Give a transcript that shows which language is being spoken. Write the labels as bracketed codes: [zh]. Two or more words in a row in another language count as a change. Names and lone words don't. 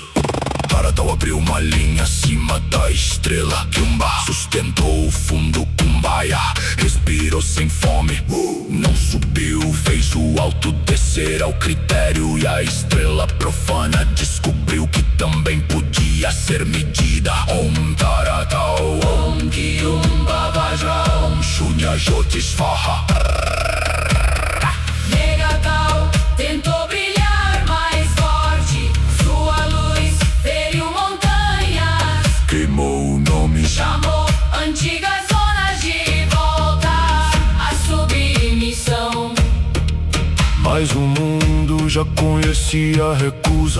[pt] Aratal abriu uma linha acima da estrela. Kyumba sustentou o fundo, Kumbaya respirou sem fome. Não subiu, fez o alto descer ao critério. E a estrela profana descobriu que também podia ser medida. [sa] Om Taratal, Om Kyumba Vajra, Om Shunya Jyotisvaha. [pt] Megatron tentou brilhar mais forte. Sua luz feriu montanhas, Queimou o nome, chamou antigas zonas de volta à submissão. mas o mundo já conhecia a recusa.